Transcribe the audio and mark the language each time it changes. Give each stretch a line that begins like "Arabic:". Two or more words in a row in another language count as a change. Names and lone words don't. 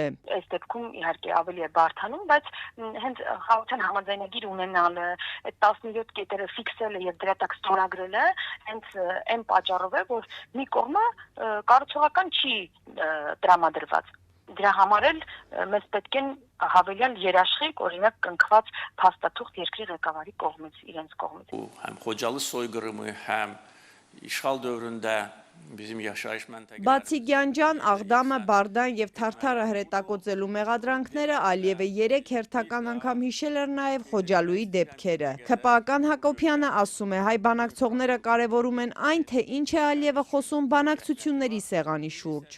Armenian: Այս դեպքում իհարկե ավելի է բարդանում, բայց հենց խաղաղության համաձայնագիր ունենալը, այդ 17 կետերը ֆիքսելը եւ դրա տակ ստորագրելը հենց այն պատճառով է, որ մի կողմը կառուցողական չի տրամադրված։ Դրա համար էլ մեզ պետք են հավելյալ երաշխիք, օրինակ կնքված փաստաթուղթ երկրի ղեկավարի կողմից, իրենց կողմից։
Azerbaijani: Həm Xocalı soyqırımı, həm işğal dövründə
Armenian: Բացի Գյանջան, Աղդամը, Բարդան եւ Թարթարը հրետակոծելու մեղադրանքները Ալիևը 3 հերթական անգամ հիշել էր նաեւ Խոջալույի դեպքերը։ ՔՊԱ-ական Հակոբյանը ասում է, հայ բանակցողները կարևորում են այն, թե ինչ է Ալիևը խոսում բանակցությունների սեղանի շուրջ։